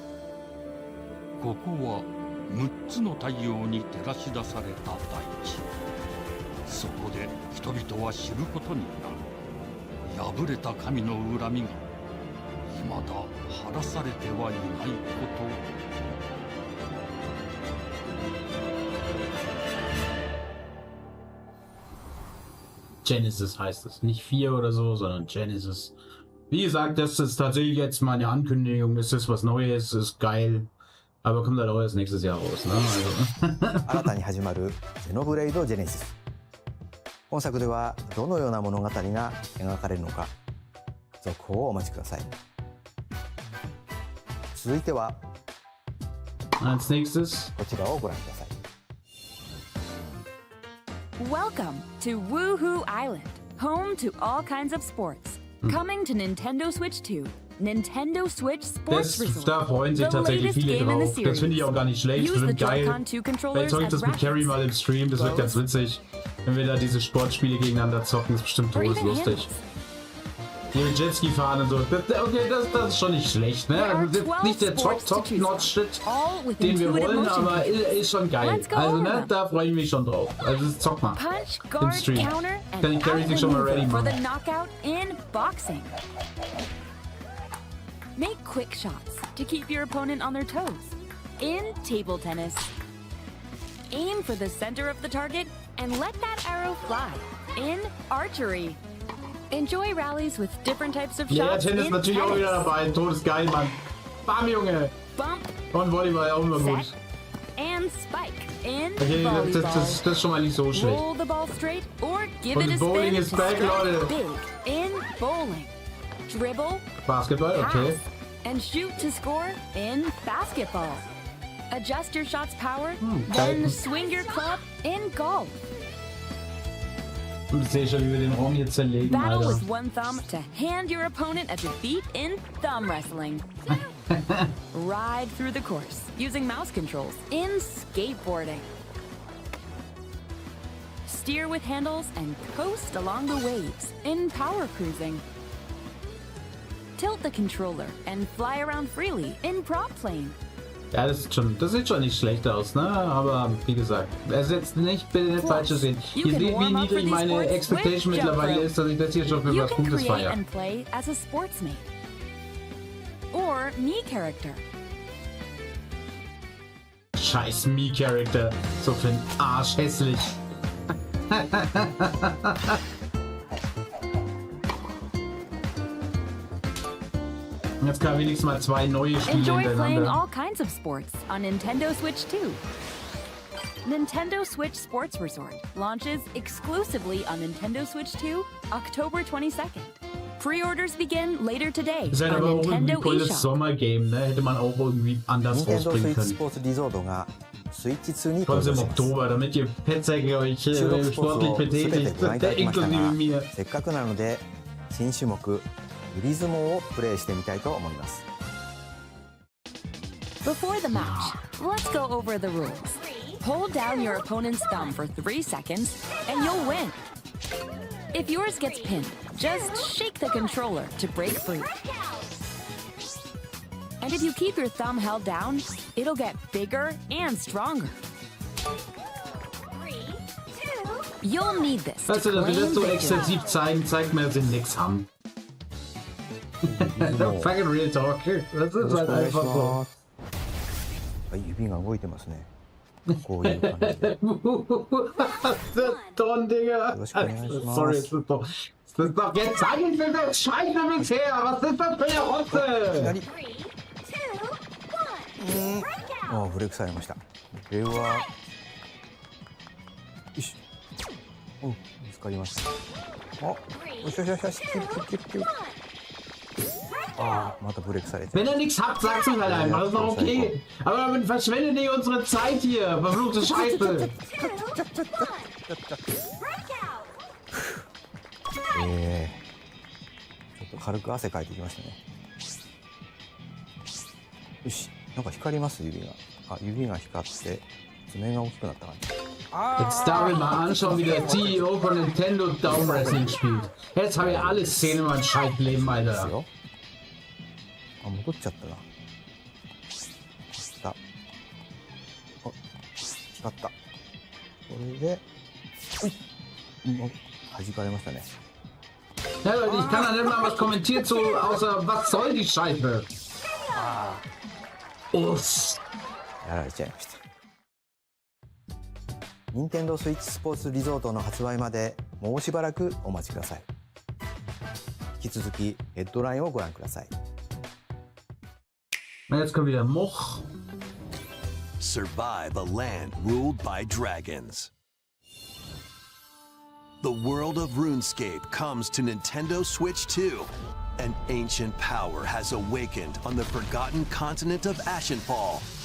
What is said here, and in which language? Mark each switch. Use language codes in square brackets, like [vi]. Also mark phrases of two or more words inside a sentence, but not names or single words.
[ja] ここは6つの太陽に照らし出された大地。そこで人々は知ることになる。破れた神の恨みが未だ晴らされてはいないこと。 [de] Genesis heißt es. Nicht 4 oder so, sondern Genesis. Wie gesagt, das ist tatsächlich jetzt mal eine Ankündigung. Das ist was Neues, ist geil. Aber kommt halt auch erst nächstes Jahr raus, ne? Also. [ja] 新たに始まるゼノブレイド・ジェネシス。本作ではどのような物語が描かれるのか、続報をお待ちください。続いては [de] Als nächstes [ja] こちらをご覧ください。 [en] Welcome to Woohoo Island, home to all kinds of sports. Coming to Nintendo Switch 2, Nintendo Switch Sports Resort. [de] Da freuen sich tatsächlich viele drauf. Das finde ich auch gar nicht schlecht. Das wird geil. Vielleicht zeige ich das mit Carrie mal im Stream. Das wird ganz witzig. Wenn wir da diese Sportspiele gegeneinander zocken, ist bestimmt todeslustig. Hier mit Jetski fahren und so. Okay, das ist schon nicht schlecht, ne? Also nicht der Top-Notch-Shit, den wir wollen, aber ist schon geil. Also, ne, da freue ich mich schon drauf. Also, zock mal im Stream. Kann ich Carrie sich schon mal ready machen. [en] Make quick shots to keep your opponent on their toes. In table tennis, aim for the center of the target and let that arrow fly. In archery, enjoy rallies with different types of [de] Ja, [en] shots. Tennis in [de] natürlich auch [en] tennis. [de] wieder dabei. Todesgeil, Mann. Bam, Junge. [en] Bump, [de] Und Volleyball auch immer gut. [en] set, and spike. In [de] Okay, [en] volleyball, [de] das ist schon mal nicht so schlecht. [en] roll the ball straight or give [de] Und [en] it a [de] Bowling [en] spin [de] is [en] to [de] back, [en] strike [de] Leute. [en] big. In bowling, dribble, [de] Basketball, okay. [en] pass, and shoot to score in basketball. Adjust your shot's power, then [de] geil. [en] swing your club in golf. [de] Und ich sehe schon, wie wir den Raum hier zerlegen, [en] Battle [de] Alter. [en] with one thumb to hand your opponent a defeat in thumb wrestling. Ride through the course using mouse controls in skateboarding. Steer with handles and coast along the waves in power cruising. Tilt the controller and fly around freely in prop plane. [de] Ja, das sieht schon nicht schlecht aus, ne? Aber wie gesagt, es ist jetzt nicht, bitte nicht falsch sehen. Ihr seht, wie niedrig meine Expectation mittlerweile ist, dass ich das hier schon für [en] You [de] was [en] can [de] Gutes [en] create [de] feiere. [en] and play as a sportsmate or me character. [de] Scheiß Me-Character. So für den Arsch hässlich. Jetzt kann wenigstens mal 2 neue Spiele [en] Enjoy playing [de] hintereinander. [en] all kinds of sports on Nintendo Switch 2. Nintendo Switch Sports Resort launches exclusively on Nintendo Switch 2, October 22nd. Pre-orders begin later today [de] Das wäre [en] on [de] aber auch irgendwie [en] Nintendo [de] volles [en] eShop. [de] Sommergame, ne? Hätte man auch irgendwie anders [ja] 任天堂スイ [de] rausbringen [ja] ッチス [de] können. [ja] ポーツリゾートがスイッチ2に [de] Kommt [ja] 登 [de] im [ja] 場します [de] Oktober, damit ihr Petsäcke euch [ja] 収録スポー [de] sportlich [ja] ツを全て [de] betätigt, [ja] ご覧いただきました [de] inklusive [ja] が [de] mir. [ja] せっかくなので新種目グリズモをプレイしてみたいと思います [en] Before the match, let's go over the rules. Hold down your opponent's thumb for 3 seconds, and you'll win. If yours gets pinned, just shake the controller to break free. And if you keep your thumb held down, it'll get bigger and stronger. You'll need this to [de] Weißt du, dass wir das [en] claim [de] so [en] victory. [de] exzessiv zeigen, zeigt mir, dass sie nichts haben. [en] Fucking real talk. [de] Das ist halt einfach so. [ja] 指が動いてますねこういう感じで [de] Don, Digga. [ja] よろしくお願いします [de] Sorry, es ist doch jetzt zeigen wir das Scheiße bisher. Was ist das für eine Rotze? [ja] ああブレイクされましたこれはよしお見つかりましたあよしよしよしよしキュッキュッキュッキュッああまたブレイクされて [de] Wenn ihr nichts habt, sagt es halt einfach. Das ist doch okay. Aber damit verschwendet nicht unsere Zeit hier. Verfluchte Scheiße. [ja] ちょっと軽く汗かいてきましたねよしなんか光ります指が指が光って爪が大きくなった感じ [de] Jetzt darf ich mal anschauen, wie der CEO von Nintendo Down Wrestling spielt. Jetzt habe ich alle Szenen in meinem Scheißleben, Alter. [ja] あ戻っちゃったな光ったあ光ったこれで弾かれましたね [de] Ja, Leute, ich kann da nicht mal was kommentiert zu, außer was soll die Scheiße? Uff. [ja] やられちゃいました任天堂スイッチスポーツリゾートの発売までもうしばらくお待ちください引き続きヘッドラインをご覧ください [de] Jetzt kommt wieder Moch. [en] Survive a land ruled by dragons. The world of RuneScape comes to Nintendo Switch 2. An ancient power has awakened on the forgotten continent of Ashenfall.